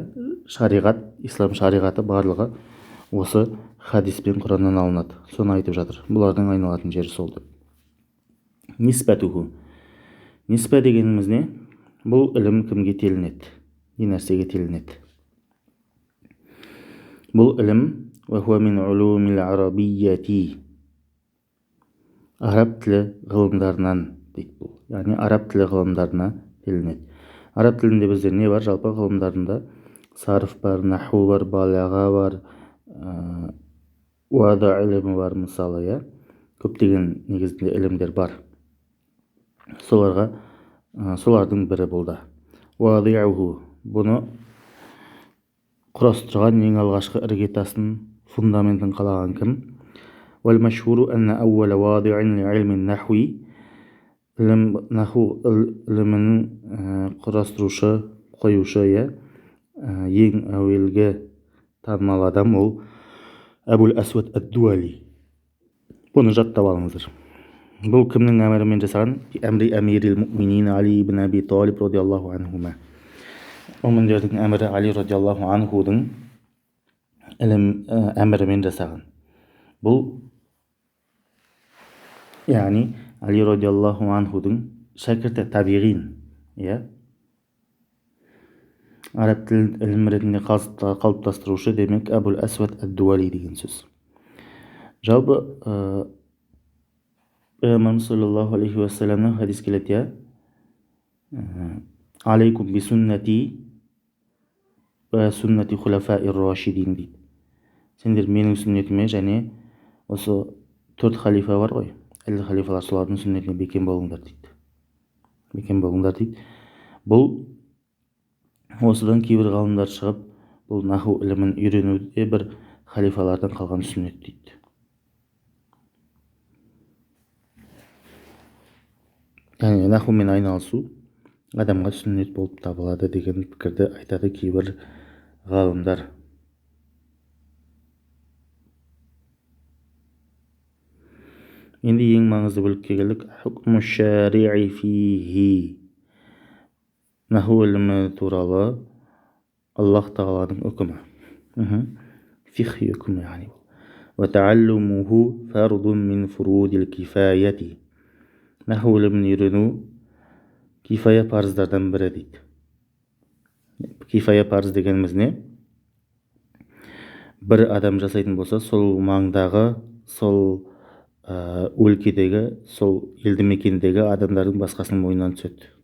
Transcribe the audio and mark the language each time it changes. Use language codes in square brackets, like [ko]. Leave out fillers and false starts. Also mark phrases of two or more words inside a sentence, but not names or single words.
[kk] Шариғат, ислам шариғаты барлығы осы хадис пен Құраннан алынады. Соны айтып жатыр. Бұлардың айналатын жері сол деп. Нисбатуху, ниспа дегеніміз не? Бұл ілім кімге телінеді? Не нәрсеге телінеді? Бұл ілім [ar] وهو من علوم العربية, [kk] араб тілі ғылымдарынан дейді бұл. Яғни араб тілі ғылымдарына телінеді. Араб тілінде бізде не бар? Жалпы ғылымдарында сарф бар, наху бар, балаға бар, уада ілімі бар, мысалы, иә. Көптеген негізінде ілімдер бар. Солардың бірі болды. Уади'уху, бұны құрастырған ең алғашқы іргетасын, фундаментін қалаған кім? [ar] والمشهور أن أول واضع لعلم النحو, [kk] наху ілімінің құрастырушы, қоюшы, ең әуелгі танымал адам ол Әбул Асвад ад-Дуали. Бұны жаттап алыңыздар. Бұл кімнің әмірімен жасаған? [ar] أمر أمير المؤمنين علي بن أبي طالب رضي الله عنهما. [kk] Мүміндердің әмірі Али [ar] رضي الله عنه [kk] әмірімен жасаған. Бұл, яғни Али [ar] رضي الله عنه [kk] шәкірті, табиғин, иә. Араб тілін ілім ретінде қалыптастырушы, демек Әбул Асвад ад-Дуали деген сөз. Жалпы пайғамбарымыз [ar] صلى الله عليه وسلم [kk] хадис келеді, [ar] عليكم بسنتي وسنة الخلفاء الراشدين дейді. [kk] Сендер менің сүннетіме және осы 4 халифа бар ғой, әлі халифалар, солардың сүннетіне бекем болыңдар дейді. бекен болыңдар дейді. Бұл осыдан кейбір ғалымдар шығып, бұл наху ілімін үйренуде бір халифалардан қалған сүннет дейді. Яғни нахумен айналысу адамға сүннет болып табылады деген пікірді айтады кейбір ғалымдар. Енді ең маңызды бөлікке келдік. [ar] حكم الشرع فيه. [kk] Наху ілімі туралы Аллах тағаланың үкімі. Фихи үкімі яғни. [ar] وتعلمه فرض من فروض الكفاية. [kk] Наху ілімін үйрену кифая парыздардан бірі дейді. Кифая парыз дегеніміз не? Бір адам жасайтын болса, сол маңдағы, сол өлкедегі, сол елді мекендегі адамдардың басқасының мойнынан түседі.